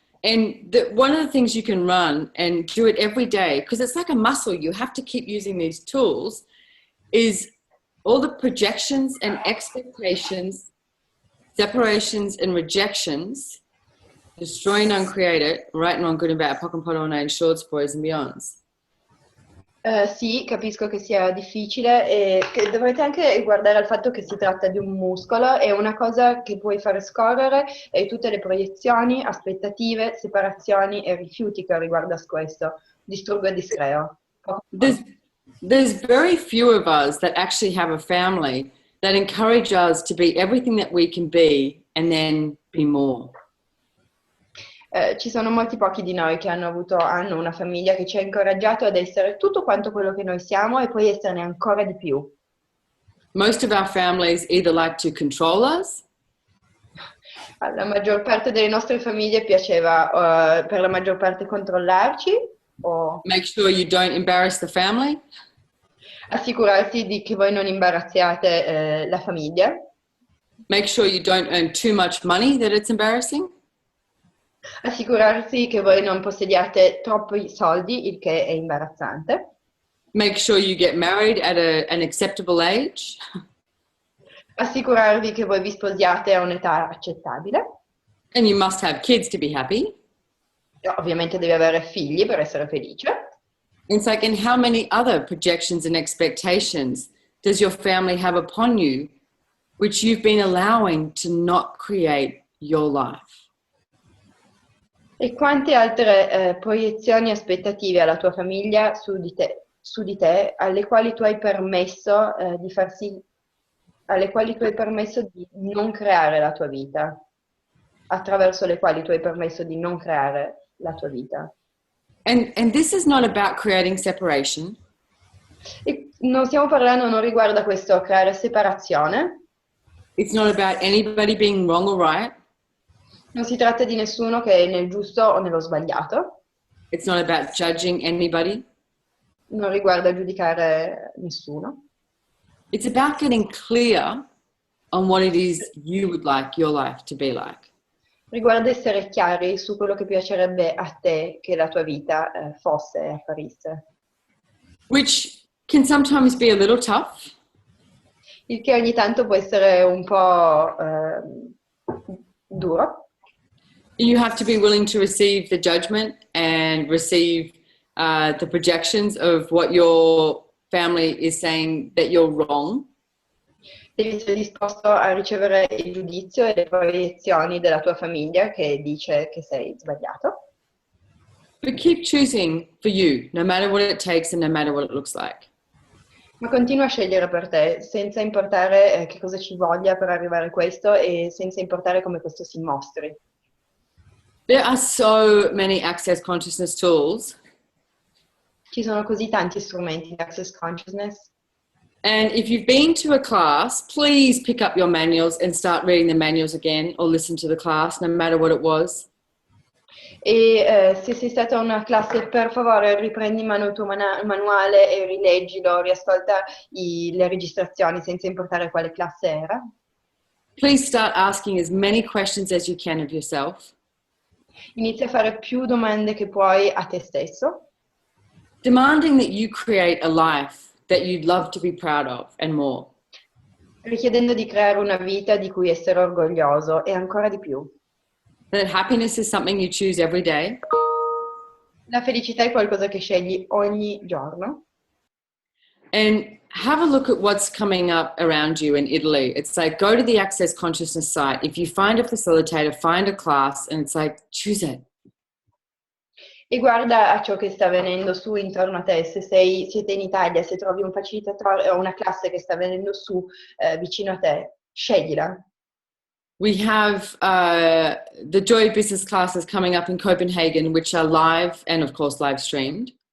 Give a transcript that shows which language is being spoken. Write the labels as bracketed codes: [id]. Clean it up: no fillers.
[en] And one of the things you can run and do it every day, because it's like a muscle, you have to keep using these tools, is all the projections and expectations, separations and rejections, destroy and uncreate it, right and wrong, good and bad, poc and polo and shorts, boys and beyonds. [it] Sì, capisco che sia difficile e che dovrete anche guardare al fatto che si tratta di un muscolo e una cosa che puoi fare scorrere è tutte le proiezioni, aspettative, separazioni e rifiuti che riguarda questo. Distruggo e discreo. [en] There's very few of us that actually have a family that encourage us to be everything that we can be and then be more. [it] Ci sono molti pochi di noi che hanno una famiglia che ci ha incoraggiato ad essere tutto quanto quello che noi siamo e poi esserne ancora di più. [en] Most of our families either like to control us. [it] Alla maggior parte delle nostre famiglie piaceva per la maggior parte controllarci o [en] make sure you don't embarrass the family. [it] Assicurarsi di che voi non imbarazziate la famiglia. [en] Make sure you don't earn too much money that it's embarrassing. [it] Assicurarsi che voi non possediate troppi soldi, il che è imbarazzante. [en] Make sure you get married at an acceptable age. [it] Assicurarvi che voi vi sposiate a un'età accettabile. [en] And you must have kids to be happy. [it] Ovviamente devi avere figli per essere felice. [en] It's like, and how many other projections and expectations does your family have upon you, which you've been allowing to not create your life? [it] E quante altre proiezioni e aspettative ha la tua famiglia su di te, alle quali tu hai permesso di non creare la tua vita, attraverso le quali tu hai permesso di non creare la tua vita. [en] And this is not about creating separation. [it] E non riguarda questo creare separazione. [en] It's not about anybody being wrong or right. [it] Non si tratta di nessuno che è nel giusto o nello sbagliato. [en] It's not about judging anybody. [it] Non riguarda giudicare nessuno. [en] It's about getting clear on what it is you would like your life to be like. [it] Riguarda essere chiari su quello che piacerebbe a te che la tua vita fosse e apparisse. [en] Which can sometimes be a little tough. [it] Il che ogni tanto può essere un po' duro. [en] You have to be willing to receive the judgment and receive the projections of what your family is saying that you're wrong. [it] Devi essere disposto a ricevere il giudizio e le proiezioni della tua famiglia che dice che sei sbagliato. [en] But keep choosing for you, no matter what it takes and no matter what it looks like. [it] Ma continua a scegliere per te, senza importare che cosa ci voglia per arrivare a questo e senza importare come questo si mostri. [en] There are so many access consciousness tools. [it] Ci sono così tanti strumenti di Access Consciousness. [en] And if you've been to a class, please pick up your manuals and start reading the manuals again or listen to the class, no matter what it was. [it] E se sei stata a una classe, per favore riprendi in mano il tuo manuale e rileggilo, riascolta le registrazioni senza importare quale classe era. [en] Please start asking as many questions as you can of yourself. [it] Inizia a fare più domande che puoi a te stesso. [en] Demanding that you create a life that you'd love to be proud of and more. [it] Richiedendo di creare una vita di cui essere orgoglioso e ancora di più. [en] That happiness is something you choose every day. [it] La felicità è qualcosa che scegli ogni giorno. [en] And have a look at what's coming up around you in Italy. It's like, go to the Access Consciousness site. If you find a facilitator, find a class, and it's like, choose it. [it] E guarda a ciò che sta avvenendo su intorno a te. Se siete in Italia, se trovi un facilitatore o una classe che sta avvenendo su vicino a te, sceglila. [en] We have the Joy Business classes coming up in Copenhagen, which are live and, of course, live streamed.